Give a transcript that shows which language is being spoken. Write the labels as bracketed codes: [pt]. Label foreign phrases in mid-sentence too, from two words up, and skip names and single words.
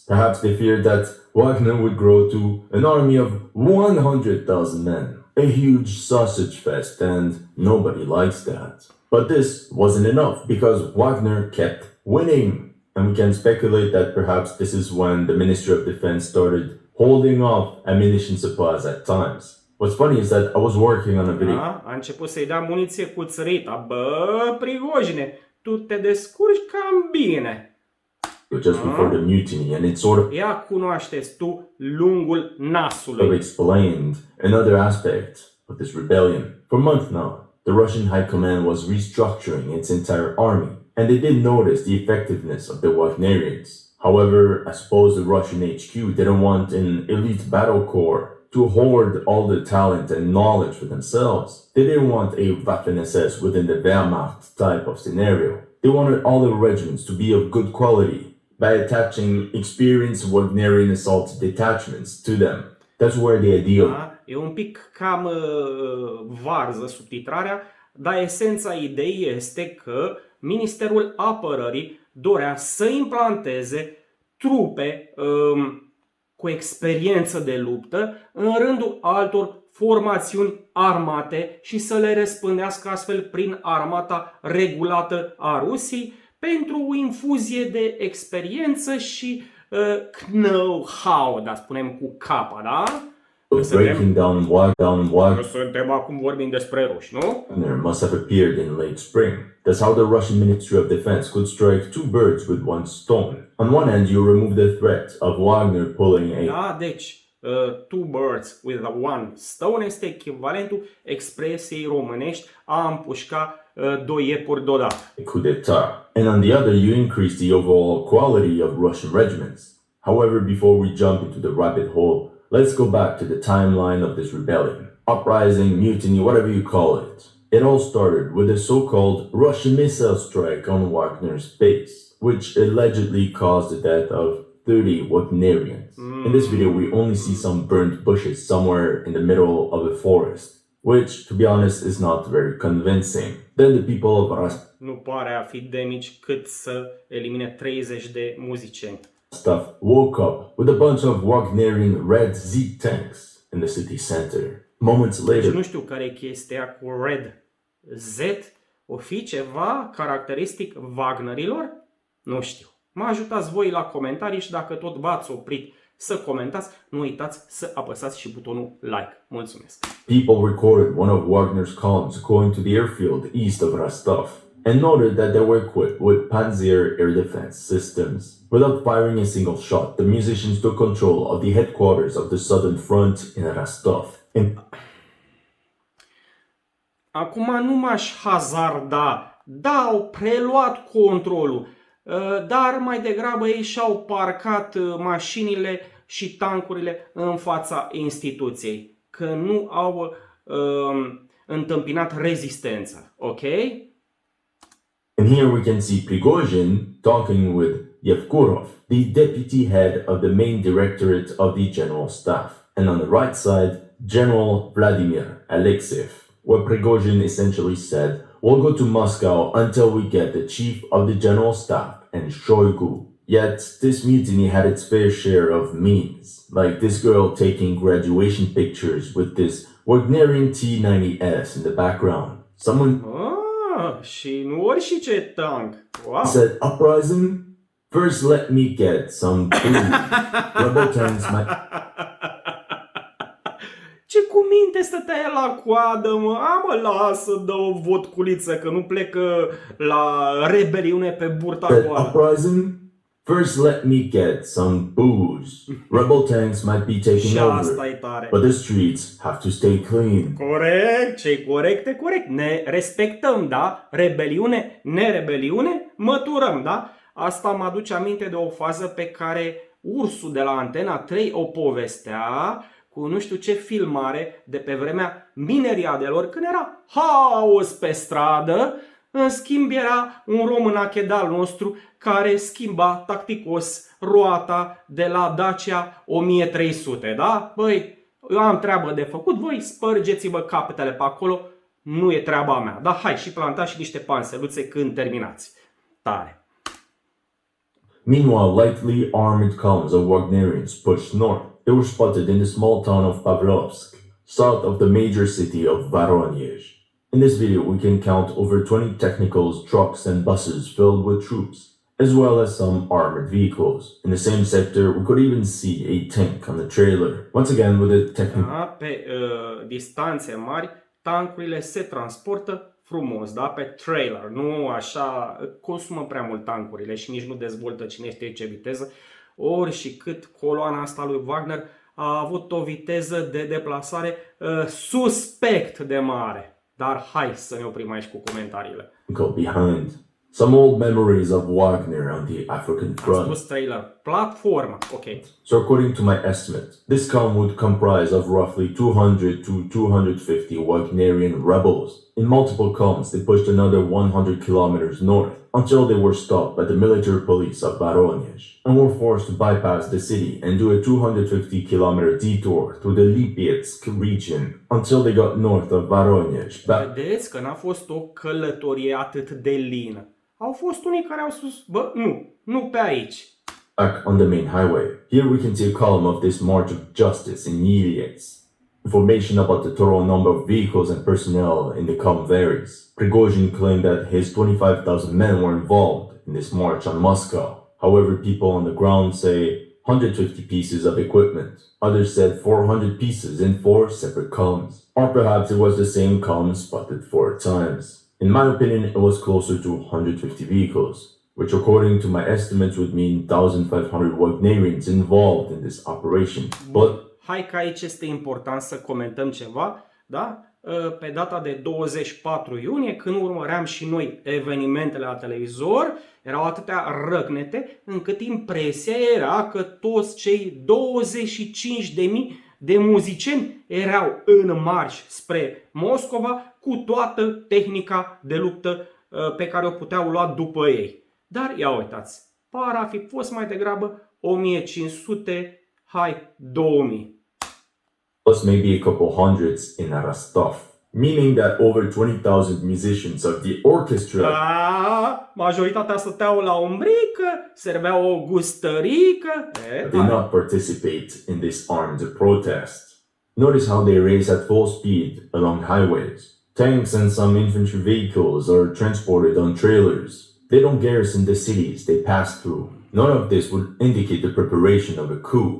[en] Perhaps they feared that Wagner would grow to an army of 100,000 men, a huge sausage fest, and nobody likes that. But this wasn't enough, because Wagner kept winning. And we can speculate that perhaps this is when the Ministry of Defense started holding off ammunition supplies at times. What's funny is that I was working on a video. [ro] A început să-i dea muniție cu țărita. Bă, Prigojine, tu te descurci cam bine. [en] Just before the mutiny, and it sort of [ro] Ia cunoașteți tu lungul nasului. [en] explained another aspect of this rebellion. For months now, the Russian High Command was restructuring its entire army, and they did notice the effectiveness of the Wagnerians. However, I suppose the Russian HQ didn't want an elite battle corps to hoard all the talent and knowledge for themselves. They didn't want a Waffen-SS within the Wehrmacht type of scenario. They wanted all the regiments to be of good quality by attaching experienced Wagnerian assault detachments to them. That's where the idea of [ro] E un pic cam varză subtitrarea, dar esența ideii este că Ministerul Apărării dorea să implanteze trupe cu experiență de luptă în rândul altor formațiuni armate și să le răspândească astfel prin armata regulată a Rusiei pentru o infuzie de experiență și know-how, dar spunem cu capa, da? [en] of breaking down Wagner [ro] Suntem acum vorbim despre ruși, nu? [en] must have appeared in late spring. That's how the Russian Ministry of Defense could strike two birds with one stone. On one hand, you remove the threat of Wagner pulling a [ro] Da, deci, [en] two birds with one stone [ro] este echivalentul expresiei românești a împușca doi iepuri deodată. [en] coup d'etat. And on the other, you increase the overall quality of Russian regiments. However, before we jump into the rabbit hole, let's go back to the timeline of this rebellion. Uprising, mutiny, whatever you call it. It all started with a so-called Russian missile strike on Wagner's base, which allegedly caused the death of 30 Wagnerians. In this video, we only see some burnt bushes somewhere in the middle of a forest, which, to be honest, is not very convincing. Then the people of [ro] Nu pare a fi de mici cât să elimine 30 de muzicieni. [en] Rostov woke up with a bunch of Wagnerian Red Z tanks in the city center. Moments [ro] Deci [en] later, [ro] nu știu care e chestia cu Red Z. O fi ceva caracteristic Wagnerilor? Nu știu. Mă ajutați voi la comentarii și dacă tot v-ați oprit să comentați, nu uitați să apăsați și butonul like. Mulțumesc! [en] people recorded one of Wagner's columns going to the airfield east of Rostov and noted that they were equipped with Panzer air defense systems. Without firing a single shot, the musicians took control of the headquarters of the Southern Front in Rostov. [ro] Acum nu m-aș hazarda. Da, au preluat controlul, dar mai degrabă ei și-au parcat mașinile și tancurile în fața instituției, că nu au întâmpinat rezistență, ok? [en] And here we can see Prigojin talking with Yevkurov, the deputy head of the main directorate of the general staff. And on the right side, General Vladimir Alexeyev, where Prigojin essentially said, "We'll go to Moscow until we get the chief of the general staff and Shoigu." Yet, this mutiny had its fair share of memes, like this girl taking graduation pictures with this Wagnerian T-90S in the background. Someone [ro] Și nu orice tank. Wow. [en] said, "Uprising? First let me get some food." Rebel tanks might [ro] Ce cu minte stătea la coadă, mă? Lasă, dă o vodculiță, că nu plecă la rebeliune pe burta [en] said, [ro] goală. [en] "Uprising? First let me get some booze. Rebel tanks might be taking [ro] Și asta [en] over, [ro] e tare. [en] but the streets have to stay clean." [ro] Corect, ce corect e corect. Ne respectăm, da? Rebeliune, nerebeliune, măturăm, da? Asta mă aduce aminte de o fază pe care Ursul de la Antena 3 o povestea cu nu știu ce filmare de pe vremea mineriadelor, când era haos pe stradă. În schimb era un românache de-al nostru care schimba tacticos roata de la Dacia 1300, da? Băi, eu am treabă de făcut, voi spărgeți-vă capetele pe acolo, nu e treaba mea. Da, hai și plantați și niște panseluțe când terminați. Tare. [en] Meanwhile, lightly armored columns of Wagnerians pushed north. They were spotted in the small town of Pavlovsk, south of the major city of Voronezh. In this video, we can count over 20 technicals, trucks, and buses filled with troops, as well as some armored vehicles. In the same sector, we could even see a tank on the trailer. Once again, with a technical [ro] Da, pe distanțe mari, tancurile se transportă frumos, da? Pe trailer. Nu așa, consumă prea mult tancurile și nici nu dezvoltă cine știe ce viteză. Ori și cât coloana asta lui Wagner a avut o viteză de deplasare suspect de mare. Dar hai să ne oprim aici cu comentariile. [en] behind. Some old memories of Wagner on the African [ro] Am [en] front. [ro] spus trailer. Platformă. Ok. [en] So according to my estimate, this column would comprise of roughly 200 to 250 Wagnerian rebels. In multiple columns, they pushed another 100 kilometers north until they were stopped by the military police of Voronezh and were forced to bypass the city and do a 250-kilometer detour through the Lipetsk region until they got north of Voronezh. [ro] Vedeți că n-a fost o călătorie atât de lină. Au fost unii care au spus, bă, nu pe aici. [en] Back on the main highway. Here we can see a column of this march of justice in Yilets. Information about the total number of vehicles and personnel in the column varies. Prigojin claimed that his 25,000 men were involved in this march on Moscow. However, people on the ground say 150 pieces of equipment. Others said 400 pieces in 4 separate columns. Or perhaps it was the same column spotted 4 times. In my opinion, it was closer to 150 vehicles, which according to my estimates would mean 1,500 Wagnerians involved in this operation. But [ro] hai că aici este important să comentăm ceva, da? Pe data de 24 iunie, când urmăream și noi evenimentele la televizor, erau atâtea răcnete încât impresia era că toți cei 25.000 de muzicieni erau în marș spre Moscova cu toată tehnica de luptă pe care o puteau lua după ei. Dar ia uitați, par a fi fost mai degrabă 1500, hai 2000. [en] plus maybe a couple hundreds in Rostov, meaning that over 20,000 musicians of the orchestra [ro] Majoritatea stăteau la umbrică, serveau o gustărică. [en] did not participate in this armed protest. Notice how they race at full speed along highways. Tanks and some infantry vehicles are transported on trailers. They don't garrison the cities they pass through. None of this would indicate the preparation of a coup.